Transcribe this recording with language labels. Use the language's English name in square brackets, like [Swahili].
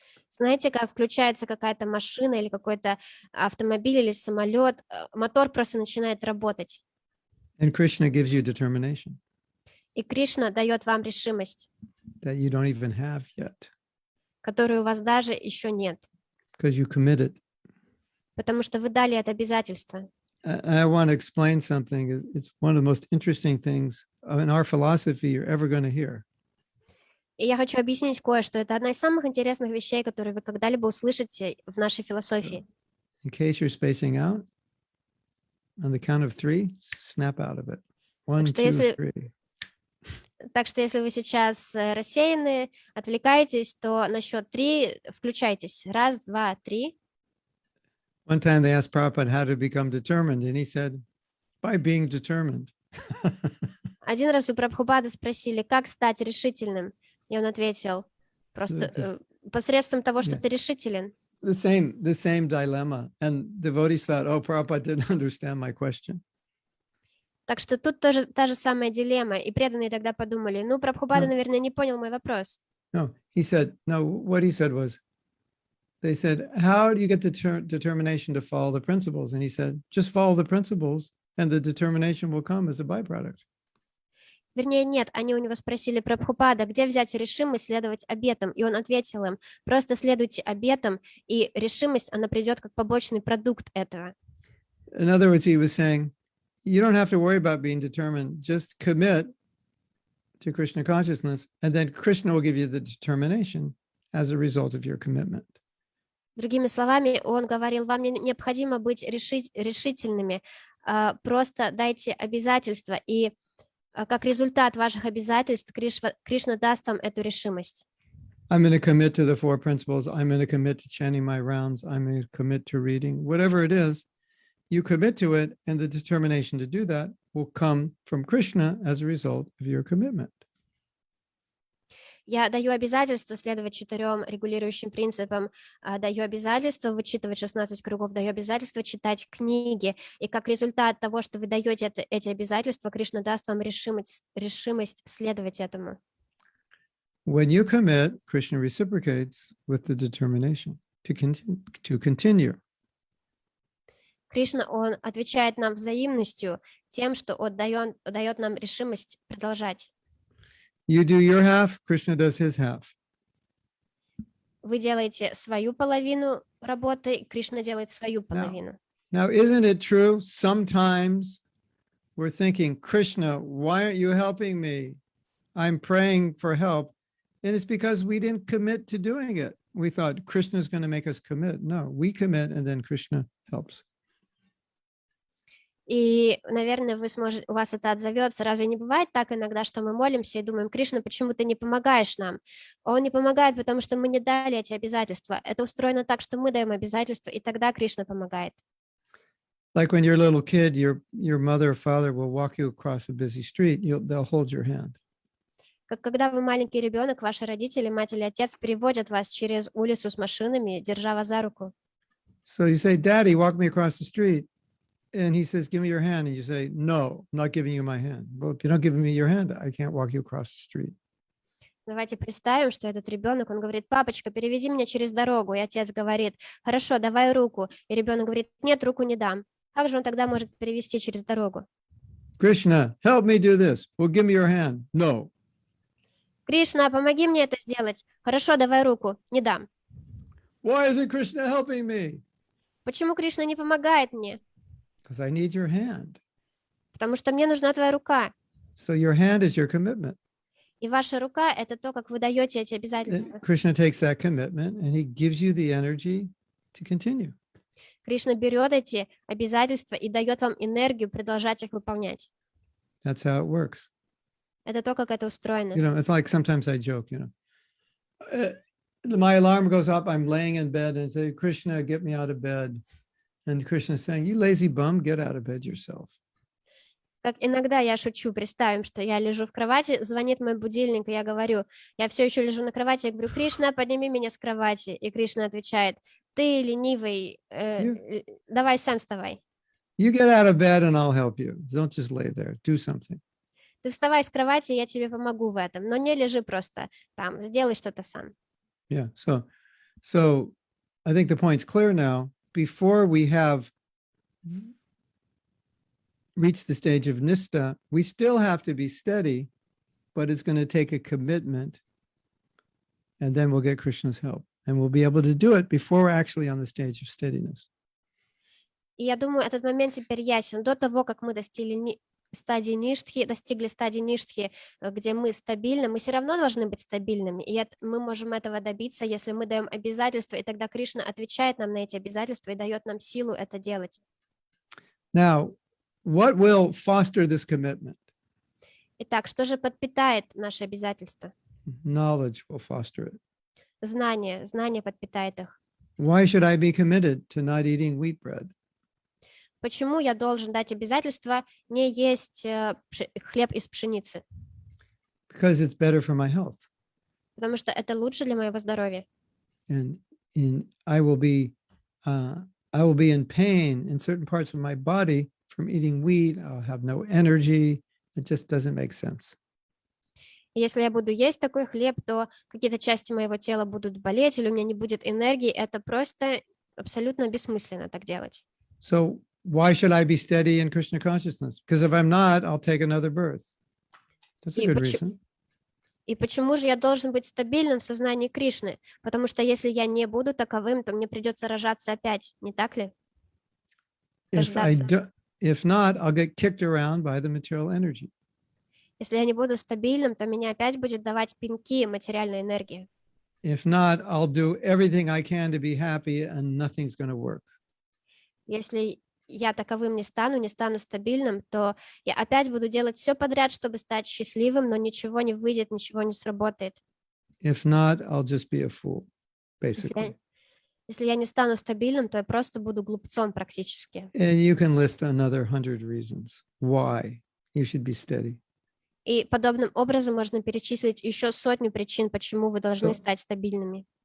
[Russian] Знаете, как включается какая-то машина или какой-то автомобиль или самолет, мотор просто начинает работать. [English] And Krishna gives you determination [Russian] И Кришна дает вам решимость, [English] that you don't even have yet [Russian] которой у вас даже еще нет, [English] because you committed. [Russian] потому что вы дали это обязательство. [English] I want to explain something. It's one of the most interesting things in our philosophy you're ever going to hear. [Russian] И я хочу объяснить кое-что. Это одна из самых интересных вещей, которые вы когда-либо услышите в нашей философии. [English] In case you're spacing out, on the count of 3, snap out of it. 1, [Russian] что если- 3. Так что если вы сейчас рассеяны, отвлекаетесь, то на счет 3 включайтесь. 1, 2, 3. [English] One time they asked Prabhupada how to become determined, and he said, by being determined. [Russian] Один раз у Прабхупады спросили, как стать решительным, и он ответил, просто посредством того, что [English] Yeah. [Russian] ты решителен. [English] The same dilemma. And devotees thought, oh, Prabhupada didn't understand my question. [Russian] Так что тут тоже та же самая дилемма, и преданные тогда подумали, ну, Прабхупада, [English] No. [Russian] наверное, не понял мой вопрос. [English] No, what he said was, they said, how do you get the determination to follow the principles? And he said, just follow the principles and the determination will come as a byproduct. [Russian] Вернее, нет, они у него спросили Прабхупада, где взять решимость следовать обетам, и он ответил им, просто следуйте обетам, и решимость, она придет как побочный продукт этого. [English] In other words, he was saying, you don't have to worry about being determined, just commit to Krishna consciousness, and then Krishna will give you the determination as a result of your commitment. [Russian] Другими словами, он говорил, вам не необходимо быть решительными, просто дайте обязательства, и как результат ваших обязательств Кришна даст вам эту решимость. [English] I'm going to commit to the 4 principles. I'm going to commit to chanting my rounds. I'm going to commit to reading. Whatever it is, you commit to it, and the determination to do that will come from Krishna as a result of your commitment. [Russian] Я даю обязательство следовать 4 регулирующим принципам, даю обязательство вычитывать 16 кругов, даю обязательство читать книги. И как результат того, что вы даете эти обязательства, Кришна даст вам решимость следовать этому. [English] When you commit, Krishna reciprocates with the determination to continue. [Russian] Кришна, он отвечает нам взаимностью тем, что он дает нам решимость продолжать. [English] You do your half, Krishna does his half. [Russian] Вы делаете свою половину работы, Кришна делает свою половину. [English] Now, isn't it true? Sometimes we're thinking, Krishna, why aren't you helping me? I'm praying for help. And it's because we didn't commit to doing it. We thought Krishna's going to make us commit. No, we commit and then Krishna helps. [Russian] И, наверное, у вас это отзовется. Разве не бывает так иногда, что мы молимся и думаем, Кришна, почему ты не помогаешь нам? Он не помогает, потому что мы не дали эти обязательства. Это устроено так, что мы даем обязательства, и тогда Кришна помогает. [English] Like when you're a little kid, your mother or father will walk you across a busy street. They'll hold your hand. [Russian] Как когда вы маленький ребенок, ваши родители, мать или отец переводят вас через улицу с машинами, держа вас за руку. [English] So you say, Daddy, walk me across the street. And he says, give me your hand. And you say, no, I'm not giving you my hand. Well, if you're not giving me your hand, I can't walk you across the street. [Russian] Давайте представим, что этот ребенок, он говорит: папочка, переведи меня через дорогу. И отец говорит: хорошо, давай руку. И ребенок говорит: нет, руку не дам. Как же он тогда может перевести через дорогу? [English] Krishna, help me do this. Well, give me your hand. No. [Russian] Кришна, помоги мне это сделать. Хорошо, давай руку. Не дам. [English] Why isn't Krishna helping me? [Russian] Почему Кришна не помогает мне? [English] Because I need your hand. [Russian] Потому что мне нужна твоя рука. [English] So your hand is your commitment. [Russian] И ваша рука — это то, как вы даете эти [English] And [Russian] обязательства. [English] Krishna takes that commitment and he gives you the energy to continue. [Russian] Кришна берет эти обязательства и дает вам энергию продолжать их выполнять. [English] That's how it works. [Russian] Это то, как это устроено. [English] You know, it's like sometimes I joke, my alarm goes up, I'm laying in bed and say, Krishna, get me out of bed. And Krishna is saying, you lazy bum, get out of bed yourself. [Russian] Как иногда я шучу, представим, что я лежу в кровати, звонит мой будильник, и я говорю, я все еще лежу на кровати, я говорю: Кришна, подними меня с кровати. И Кришна отвечает: ты ленивый, давай сам вставай. [English] You get out of bed and I'll help you. Don't just lay there. Do something. [Russian] Ты вставай с кровати, я тебе помогу в этом, но не лежи просто там, сделай что-то сам. [English] Yeah. So I think the point's clear now. Before we have reached the stage of nista, we still have to be steady, but it's going to take a commitment. And then we'll get Krishna's help. And we'll be able to do it before we're actually on the stage of steadiness. [Russian] И я думаю, этот момент теперь ясен. До того, как мы достигли стадии ништхи, где мы стабильны, мы все равно должны быть стабильными. И мы можем этого добиться, если мы даем обязательства, и тогда Кришна отвечает нам на эти обязательства и дает нам силу это делать. [English] Now, what will foster this commitment? [Russian] Итак, что же подпитает наши обязательства? [English] Knowledge will foster it. [Russian] Знание подпитает их. [English] Why should I be committed to not eating wheat bread? [Russian] Почему я должен дать обязательство не есть хлеб из пшеницы? [English] Because it's better for my health. [Russian] Потому что это лучше для моего здоровья. [English] And I will be in pain in certain parts of my body from eating wheat. I'll have no energy. It just doesn't make sense. [Russian] И если я буду есть такой хлеб, то какие-то части моего тела будут болеть, или у меня не будет энергии. Это просто абсолютно бессмысленно так делать. [English] So why should I be steady in Krishna consciousness? Because if I'm not, I'll take another birth. That's a good reason. [Russian] И почему же я должен быть стабильным в сознании Кришны? Потому что если я не буду таковым, то мне придется рожаться опять, не так ли? [English] If not, I'll get kicked around by the material energy. [Russian] Если я не буду стабильным, то меня опять будет давать пинки материальной энергии. [English] If not, I'll do everything I can to be happy and nothing's going to work. [Russian] Если я таковым не стану стабильным, то я опять буду делать все подряд, чтобы стать счастливым, но ничего не выйдет, ничего не сработает. [English] If not, I'll just be a fool, basically. [Russian] Если я не стану стабильным, то я просто буду глупцом практически. [English] And you can list another 100 reasons why you should be steady. [Russian] И подобным образом можно перечислить еще 100 причин, почему вы должны стать стабильными.